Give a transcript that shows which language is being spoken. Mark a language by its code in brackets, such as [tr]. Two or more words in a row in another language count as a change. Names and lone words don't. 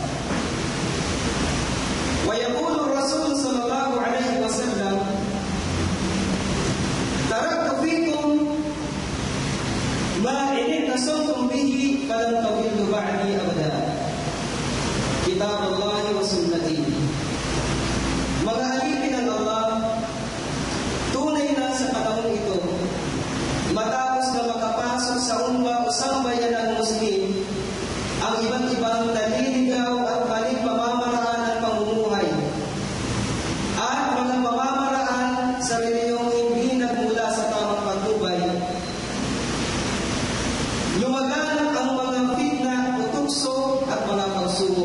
[ar] ويقول الرسول صلى الله عليه وسلم: تركت فيكم ما إن اعتصمتم به فلن تضلوا بعدي أبدا، كتاب الله وسنتي. [tl] Mga alipin ng Allah, tunay na sa panahon ito, matapos na makapasok sa umma o sambayan ng Muslim ang iba't ibang naliligaw at maling pamamaraan ng pamumuhay at mga pamamaraan sa reliyong hindi nagmula sa tamang patnubay, lumaganap ang mga fitna o tukso at mga pagsubok.